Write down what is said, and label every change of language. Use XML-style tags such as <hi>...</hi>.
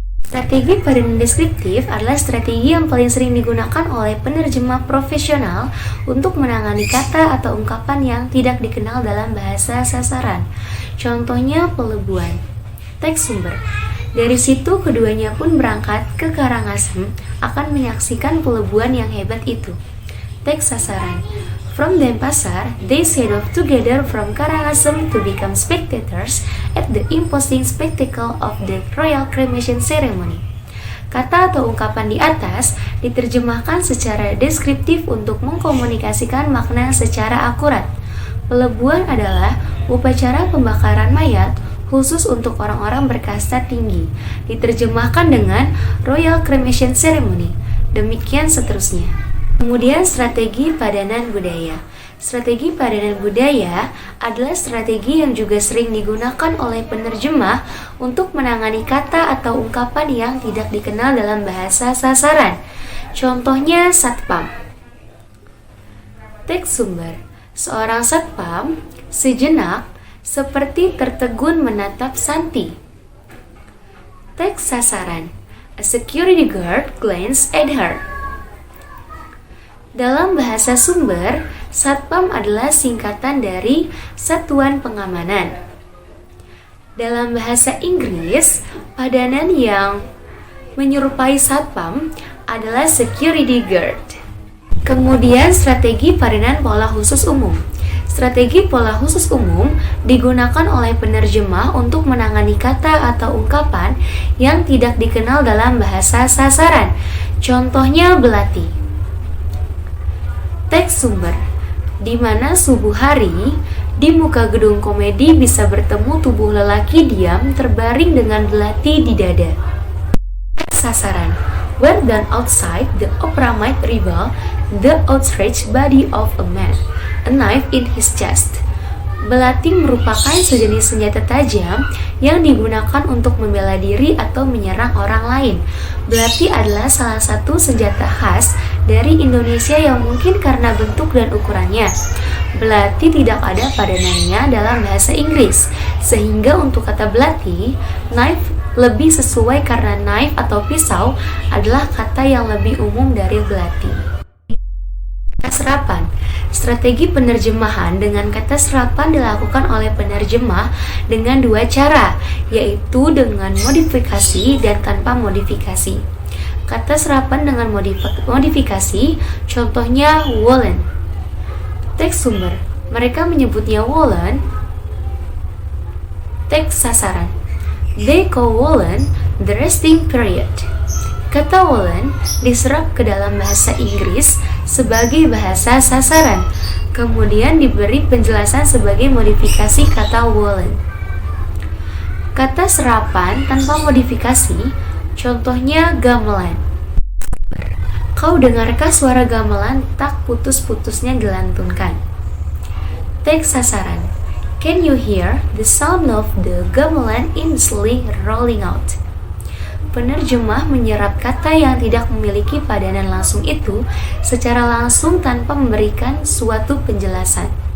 <id>Strategi padanan deskriptif adalah strategi yang paling sering digunakan oleh penerjemah profesional untuk menangani kata atau ungkapan yang tidak dikenal dalam bahasa sasaran. Contohnya pelebuan. Teks sumber. Dari situ keduanya pun berangkat ke Karangasem akan menyaksikan pelebuan yang hebat itu. Teks sasaran.</id> <en>From Denpasar, they set off together from Karangasem to become spectators at the imposing spectacle of the royal cremation ceremony.</en> <id>Kata atau ungkapan di atas diterjemahkan secara deskriptif untuk mengkomunikasikan makna secara akurat. Pelebuan adalah upacara pembakaran mayat khusus untuk orang-orang berkasta tinggi. Diterjemahkan dengan</id> <en>royal cremation ceremony.</en> <id>Demikian seterusnya. Kemudian strategi padanan budaya. Strategi padanan budaya adalah strategi yang juga sering digunakan oleh penerjemah untuk menangani kata atau ungkapan yang tidak dikenal dalam bahasa sasaran. Contohnya satpam. Teks sumber. Seorang satpam sejenak seperti tertegun menatap Santi. Teks sasaran.</id> <en>A security guard glanced at her.</en> <id>Dalam bahasa sumber, satpam adalah singkatan dari Satuan Pengamanan. Dalam bahasa Inggris, padanan yang menyerupai satpam adalah security guard. Kemudian strategi padanan pola khusus umum. Strategi pola khusus umum digunakan oleh penerjemah untuk menangani kata atau ungkapan yang tidak dikenal dalam bahasa sasaran. Contohnya belati. Teks sumber. Di mana subuh hari, di muka gedung komedi bisa bertemu tubuh lelaki diam terbaring dengan belati di dada. Teks sasaran.</id> <en>Where done outside the opera might reveal the outstretched body of a man, a knife in his chest.</en> <id>Belati merupakan sejenis senjata tajam yang digunakan untuk membela diri atau menyerang orang lain. Belati adalah salah satu senjata khas dari Indonesia yang mungkin karena bentuk dan ukurannya. Belati tidak ada padanannya dalam bahasa Inggris, sehingga untuk kata belati, knife lebih sesuai karena knife atau pisau adalah kata yang lebih umum dari belati. Serapan. Strategi penerjemahan dengan kata serapan dilakukan oleh penerjemah dengan dua cara, yaitu dengan modifikasi dan tanpa modifikasi. Kata serapan dengan modifikasi, contohnya woolen. Teks sumber. Mereka menyebutnya woolen. Teks sasaran.</id> <en>They call woolen the resting period.</en> <id>Kata woolen diserap ke dalam bahasa Inggris sebagai bahasa sasaran, kemudian diberi penjelasan sebagai modifikasi kata woolen. Kata serapan tanpa modifikasi, contohnya gamelan. Kau dengarkah suara gamelan tak putus-putusnya gelantunkan? Teks sasaran.</id> <en>Can you hear the sound of the gamelan endlessly rolling out?</en> <id>Penerjemah menyerap kata yang tidak memiliki padanan langsung itu secara langsung tanpa memberikan suatu penjelasan.</id>